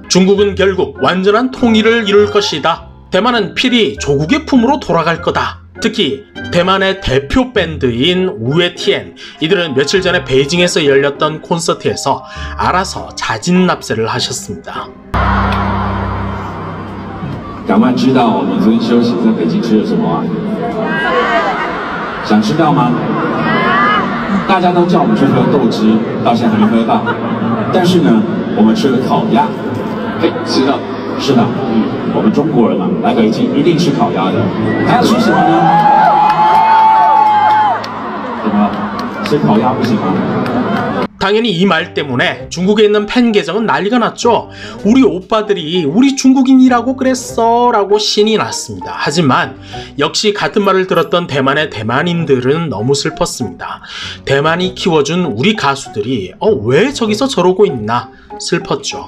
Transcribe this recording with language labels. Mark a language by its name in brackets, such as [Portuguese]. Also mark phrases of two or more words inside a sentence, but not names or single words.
[Korean] 중국은 결국 완전한 통일을 이룰 것이다. 대만은 필히 조국의 품으로 돌아갈 거다. 특히 대만의 대표 밴드인 우에티엔 이들은 며칠 전에 베이징에서 열렸던 콘서트에서 알아서 자진납세를 하셨습니다. [Chinese] 敢问知道我们昨天休息在北京吃了什么啊？想知道吗？大家都叫我们去喝豆汁，到现在还没喝到。但是呢，我们吃了烤鸭。嘿，是的，是的，我们中国人嘛，来北京一定吃烤鸭的。还要吃什么呢？怎么了？吃烤鸭不行吗？ [Korean] 당연히 이 말 때문에 중국에 있는 팬 계정은 난리가 났죠. 우리 오빠들이 우리 중국인이라고 그랬어 라고 신이 났습니다. 하지만 역시 같은 말을 들었던 대만의 대만인들은 너무 슬펐습니다. 대만이 키워준 우리 가수들이 왜 저기서 저러고 있나 슬펐죠.